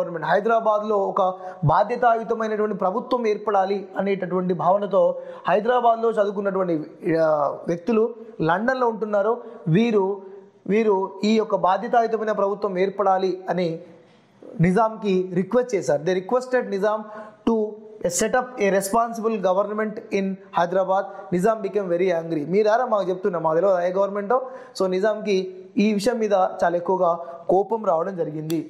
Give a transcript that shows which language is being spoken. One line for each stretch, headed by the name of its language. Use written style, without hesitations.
Telugu: హైదరాబాద్లో ఒక బాధ్యతాయుతమైనటువంటి ప్రభుత్వం ఏర్పడాలి అనేటటువంటి భావనతో హైదరాబాద్లో చదువుకున్నటువంటి వ్యక్తులు లండన్లో ఉంటున్నారు. వీరు ఈ యొక్క బాధ్యతాయుతమైన ప్రభుత్వం ఏర్పడాలి అని నిజాంకి రిక్వెస్ట్ చేశారు.
English: They requested Nizam to set up a responsible government in Hyderabad. Nizam became very angry.
Telugu: మీరారా మాకు చెప్తున్నా, మా తెలియదు ఏ గవర్నమెంటో. సో నిజాంకి ఈ విషయం మీద చాలా ఎక్కువగా కోపం రావడం జరిగింది.